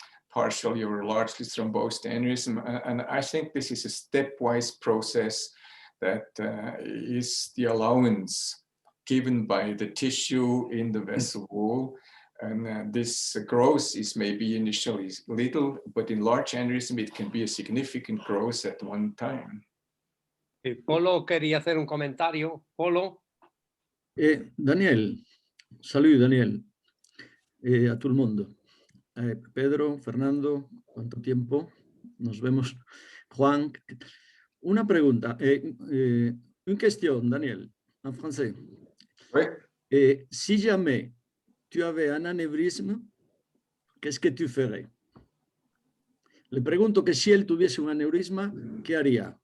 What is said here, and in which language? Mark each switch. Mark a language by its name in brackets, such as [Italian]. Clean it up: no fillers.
[English] partially or largely thrombosed aneurysm. And I think this is a stepwise process that is the allowance given by the tissue in the vessel wall. And this growth is maybe initially little, but in large aneurysm, it can be a significant growth at one time. [Spanish] Polo quería hacer un comentario. Polo. Daniel, [French] salut [Spanish] Daniel, a todo el mundo. Pedro, Fernando, ¿cuánto tiempo? Nos vemos. Juan, una pregunta, [French] une question, Daniel, en français. Oui. Si jamais tu avais un anévrisme, qu'est-ce que tu ferais? [Spanish] Le pregunto que si él tuviese un aneurisma, ¿qué haría?